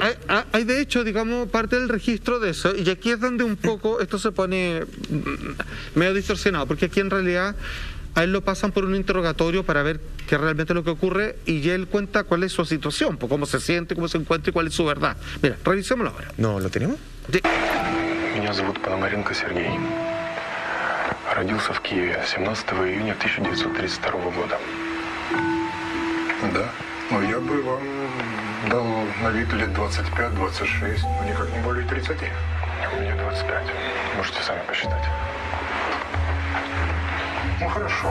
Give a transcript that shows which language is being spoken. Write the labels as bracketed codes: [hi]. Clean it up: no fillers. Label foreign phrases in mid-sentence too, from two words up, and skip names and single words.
[es] Sí, hay de hecho, digamos, parte del registro de eso, y aquí es donde un poco esto se pone medio distorsionado, porque aquí en realidad a él lo pasan por un interrogatorio para ver qué realmente es lo que ocurre, y él cuenta cuál es su situación, cómo se siente, cómo se encuentra y cuál es su verdad. Mira, revisémoslo ahora. ¿No lo tenemos? Sí. [ru] Меня зовут Пономаренко Сергей. Родился в Киеве 17 июня 1932 года. Да, но я бы вам Был на вид лет 25-26, но никак не более 30. Мне 25. Можете сами посчитать. Ну хорошо.